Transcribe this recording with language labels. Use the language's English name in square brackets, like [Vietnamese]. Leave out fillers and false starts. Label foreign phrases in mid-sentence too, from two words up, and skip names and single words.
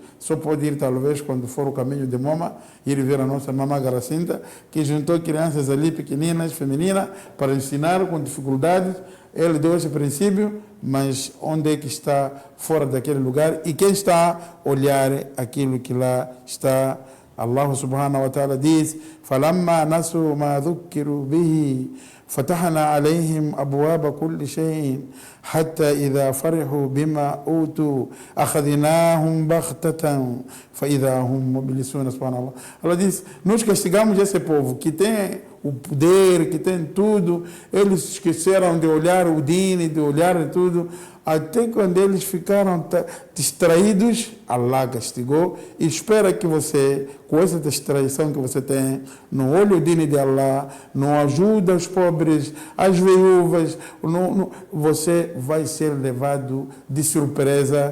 [Portuguese] Só pode ir talvez quando for o caminho de Moma, ir ver a nossa mamã Garacinta, que juntou crianças ali pequeninas, femininas, para ensinar com dificuldades. Ele deu esse princípio, mas onde é que está fora daquele lugar? E quem está a olhar aquilo que lá está? [Arabic] الله سبحانه وتعالى diz: فَلَمَّا نَسُوا مَا ذُكِّرُوا بِهِ فَتَحْنَا عَلَيْهِمْ أَبْوَابَ كُلِّ شَيْءٍ حَتَّى إِذَا فَرِحُوا بِمَا أُوتُوا أَخَذْنَاهُمْ بَغْتَةً فَإِذَا هُمْ مُبْلِسُونَ. Subhanallah. [Portuguese] Allah diz: nós castigamos esse povo que tem o poder, que tem tudo. Eles esqueceram de olhar o dini, de olhar tudo. Até quando eles ficaram distraídos, Allah castigou. E espera que você, com essa distração que você tem, não olhe o dini de Allah, não ajuda os pobres, as viúvas, você vai ser levado de surpresa.